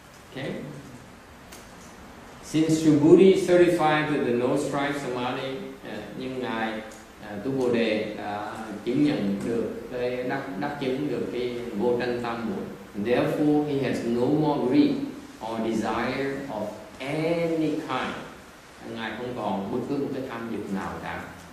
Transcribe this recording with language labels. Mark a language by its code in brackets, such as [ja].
[en] Okay? Since Subhuti is certified with the no strife samadhi, [vi] nhưng ngài Tu Bồ Đề đã chứng nhận được cái đắc chứng được cái vô tranh tam muội. [en] Therefore, he has no more greed or desire of any kind. [vi] Ngài không còn bất cứ một cái tham dục nào cả.